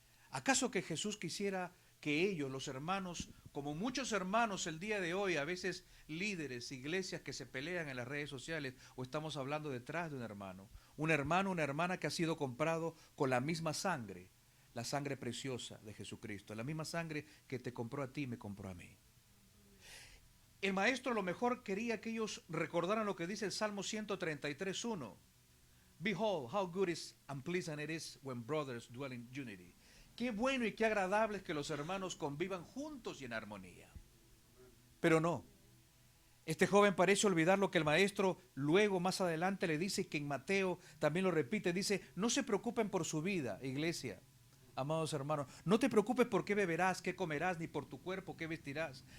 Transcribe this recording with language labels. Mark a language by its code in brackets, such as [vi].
[es] ¿Acaso que Jesús quisiera que ellos, los hermanos, como muchos hermanos el día de hoy, a veces líderes, iglesias que se pelean en las redes sociales, o estamos hablando detrás de un hermano, una hermana que ha sido comprado con la misma sangre, la sangre preciosa de Jesucristo, la misma sangre que te compró a ti y me compró a mí? El maestro a lo mejor quería que ellos recordaran lo que dice el Salmo 133:1. [en] Behold, how good is and pleasant it is when brothers dwell in unity. [es] Qué bueno y qué agradable es que los hermanos convivan juntos y en armonía. Pero no. Este joven parece olvidar lo que el maestro luego más adelante le dice, que en Mateo también lo repite, dice, no se preocupen por su vida, iglesia. Amados hermanos, no te preocupes por qué beberás, qué comerás, ni por tu cuerpo, qué vestirás.